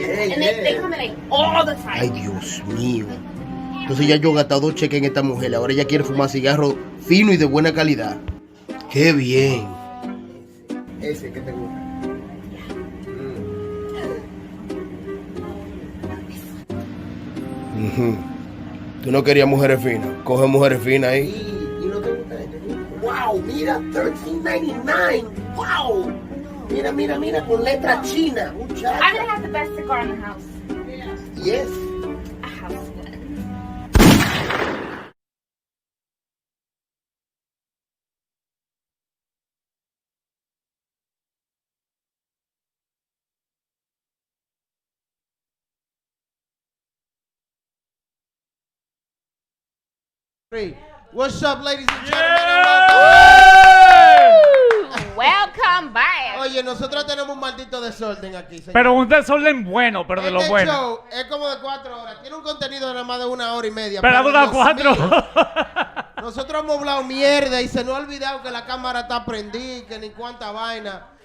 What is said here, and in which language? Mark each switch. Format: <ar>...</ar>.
<en>And they come in like all the time.</en> <es>Ay, Dios mío. Entonces ya yo he gastado 2 cheques en esta mujer. Ahora ella quiere fumar cigarro fino y de buena calidad. ¡Qué bien! Ese que te gusta. Tú no querías mujeres finas. Coge mujeres finas ahí. ¿Y no te gusta este? ¡Wow! Mira, $13.99. ¡Wow! Mira, con letra china. Muchacha.</es> <en>I'm gonna have the best cigar in the house. Yes. A house one. What's up, ladies and gentlemen? Welcome back.</en> <es>Oye, nosotros tenemos un maldito desorden aquí, señor. Pero un desorden bueno, pero de lo Este bueno. show es como de 4 horas. Tiene un contenido de nada más de 1 hora y media. Pero ha durado Dios mío, nosotros hemos hablado mierda y se nos ha olvidado que la cámara está prendida, que ni cuánta vaina.</es>